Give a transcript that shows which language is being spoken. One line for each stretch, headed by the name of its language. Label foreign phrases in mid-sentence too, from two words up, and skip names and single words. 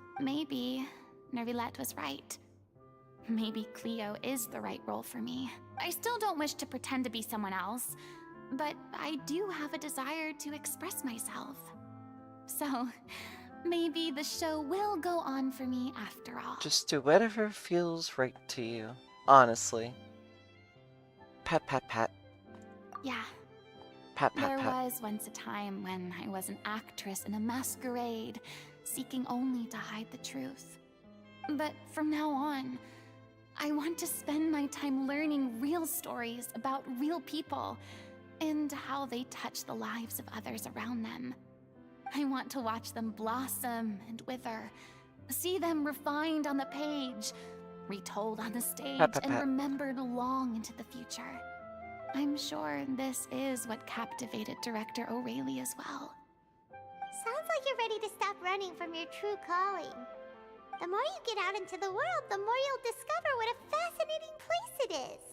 English: Maybe Nervilette was right. Maybe Cleo is the right role for me. I still don't wish to pretend to be someone else, but I do have a desire to express myself. So, maybe the show will go on for me after all. Just do whatever feels right to you. Honestly. Pat, pat, pat. Yeah. Pat, pat, There pat. was once a time when I was an actress in a masquerade, seeking only to hide the truth. But from now on, I want to spend my time learning real stories about real people and how they touch the lives of others around them. I want to watch them blossom and wither, see them refined on the page, retold on the stage, Pat, pat, and pat. remembered long into the future. I'm sure this is what captivated director O'Reilly as well. Sounds like you're ready to stop running from your true calling. The more you get out into the world, the more you'll discover what a fascinating place it is.